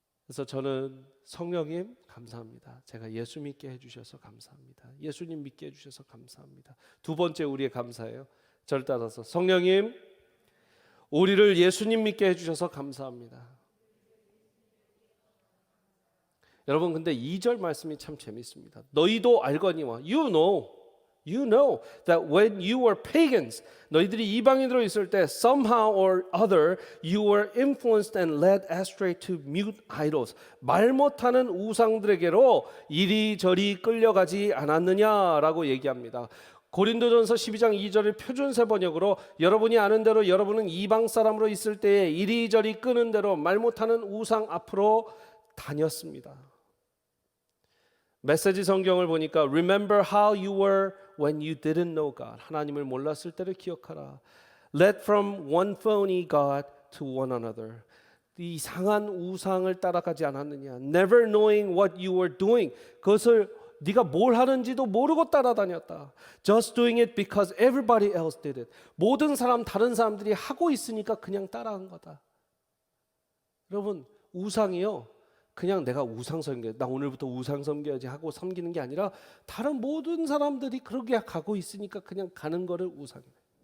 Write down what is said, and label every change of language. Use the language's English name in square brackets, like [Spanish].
[Korean] 그래서 저는 성령님 감사합니다. 제가 예수 믿게 해주셔서 감사합니다. 예수님 믿게 해주셔서 감사합니다. 두 번째 우리의 감사예요. 저를 따라서 성령님 우리를 예수님 믿게 해주셔서 감사합니다. 여러분 근데 2절 말씀이 참 재밌습니다. 너희도 알거니와 [English] You know that when you were pagans, [Korean] 너희들이 이방인으로 있을 때 [English] somehow or other you were influenced and led astray to mute idols. [Korean] 말 못하는 우상들에게로 이리저리 끌려가지 않았느냐라고 얘기합니다. 고린도전서 12장 2절의 표준세 번역으로 여러분이 아는 대로 여러분은 이방 사람으로 있을 때에 이리저리 끄는 대로 말 못하는 우상 앞으로 다녔습니다. 메시지 성경을 보니까 [English] Remember how you were when you didn't know God. [Korean] 하나님을 몰랐을 때를 기억하라. [English] Led from one phony God to one another. [Korean] 이 이상한 우상을 따라가지 않았느냐. [English] Never knowing what you were doing. [Korean] 그것을 네가 뭘 하는지도 모르고 따라다녔다. [English] Just doing it because everybody else did it. [Korean] 모든 다른 사람들이 하고 있으니까 그냥 따라한 거다. 여러분 우상이요. 그냥 내가 우상 섬겨, 나 오늘부터 우상 섬겨야지 하고 섬기는 게 아니라 다른 모든 사람들이 그렇게 가고 있으니까 그냥 가는 거를 우상이에요.